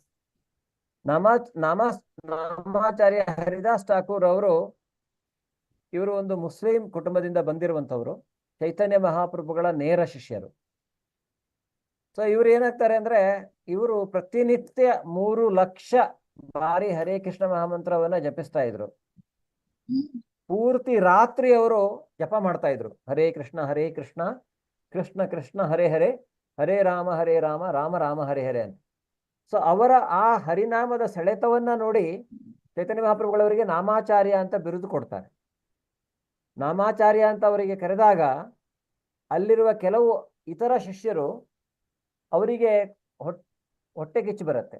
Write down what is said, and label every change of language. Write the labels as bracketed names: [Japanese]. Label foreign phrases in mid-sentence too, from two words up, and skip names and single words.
[Kannada] ನಾಮಾಚಾರ್ಯ ಹರಿದಾಸ್ ಠಾಕೂರ್ ಅವರು, ಇವರು ಒಂದು ಮುಸ್ಲಿಂ ಕುಟುಂಬದಿಂದ ಬಂದಿರುವಂತವರು, ಚೈತನ್ಯ ಮಹಾಪ್ರಭುಗಳ ನೇರ ಶಿಷ್ಯರು. ಸೊ ಇವ್ರು ಏನಾಗ್ತಾರೆ ಅಂದ್ರೆ, ಇವರು ಪ್ರತಿನಿತ್ಯ 3 ಲಕ್ಷ ಬಾರಿ ಹರೇ ಕೃಷ್ಣ ಮಹಾಮಂತ್ರವನ್ನ ಜಪಿಸ್ತಾ ಇದ್ರು. ಪೂರ್ತಿ ರಾತ್ರಿ ಅವರು ಜಪ ಮಾಡ್ತಾ ಇದ್ರು. [Sanskrit] ಹರೇ ಕೃಷ್ಣ ಕೃಷ್ಣ ಕೃಷ್ಣ ಹರೇ ಹರೇ, ಹರೇ ರಾಮ ರಾಮ ರಾಮ ಹರೇ ಹರೇ ಅಂತ. [Kannada] ಸೊ ಅವರ ಆ ಹರಿನಾಮದ ಸೆಳೆತವನ್ನ ನೋಡಿ ಚೈತನ್ಯ ಮಹಾಪ್ರಭುಗಳವರಿಗೆ ನಾಮಾಚಾರ್ಯ ಅಂತ ಬಿರುದು ಕೊಡ್ತಾರೆ. ನಾಮಾಚಾರ್ಯ ಅಂತ ಅವರಿಗೆ ಕರೆದಾಗ ಅಲ್ಲಿರುವ ಕೆಲವು ಇತರ ಶಿಷ್ಯರು ಅವರಿಗೆ ಹೊಟ್ಟೆ ಕಿಚ್ಚು ಬರುತ್ತೆ.